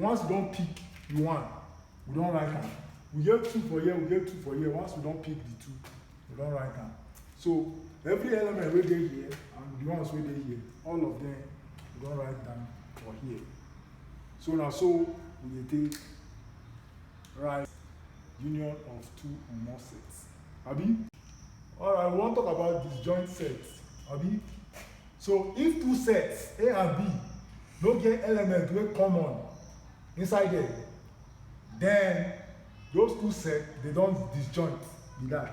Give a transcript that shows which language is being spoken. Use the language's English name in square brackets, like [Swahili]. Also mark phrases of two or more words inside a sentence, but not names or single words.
[Nigerian Pidgin] Once you don pick the one, we don write am. We get 2 for here, we get 2 for here. Once we don pick the 2, we don write am. So every element wey dey here and the ones wey dey here, all of them we don write down for here. So na so we dey take write union of 2 or more sets. Abi? Alright, we wan talk about disjoint sets. Abi? So if 2 sets, A and B, no get element wey common inside there, then those 2 sets, they don disjoint be that.